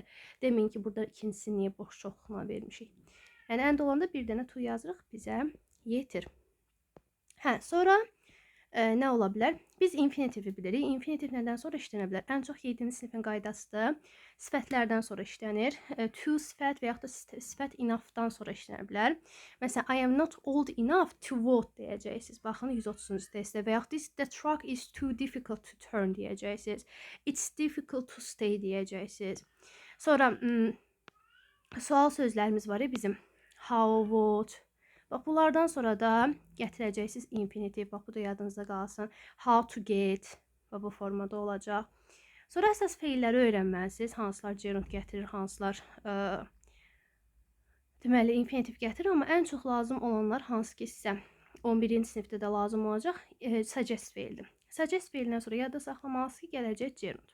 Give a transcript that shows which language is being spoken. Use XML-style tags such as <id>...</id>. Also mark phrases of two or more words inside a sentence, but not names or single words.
<az>Deməyin ki, burada ikincisi niyə boş çoxluğuna vermişik. Yəni end olanda bir dənə to yazırıq, bizə yetir. Sonra nə ola bilər? Biz infinitivi bilirik. Infinitiv nədən sonra işlənə bilər? Ən çox 7-ci sinifin qaydasıdır. Sifətlərdən sonra işlənir. To sifət və yaxud da sifət enough'dan sonra işlənə bilər. Məsələn,</az> <en>I am not old enough to vote</en> <az>deyəcəksiniz. Baxın 130-cu testdə. Və yaxud</az> <en>the truck is too difficult to turn</en> <az>deyəcəksiniz.</az> <en>It's difficult to stay</en> <az>deyəcəksiniz. Sonra sual sözlərimiz var ya bizim.</az> <en>How, what.</en> <az>Bax, bunlardan sonra da gətirəcəksiniz infinitiv. Bax, bu da yadınızda qalsın.</az> <en>How to get.</en> <az>Bax, bu formada olacaq. Sonra əsas feilləri öyrənməlisiniz. Hansılar gerund gətirir, hansılar deməli infinitiv gətirir. Amma ən çox lazım olanlar hansı ki sizə 11-ci sinifdə də lazım olacaq suggest feildir. Suggest feilindən sonra yadda saxlamalısınız ki, gələcək gerund.</az>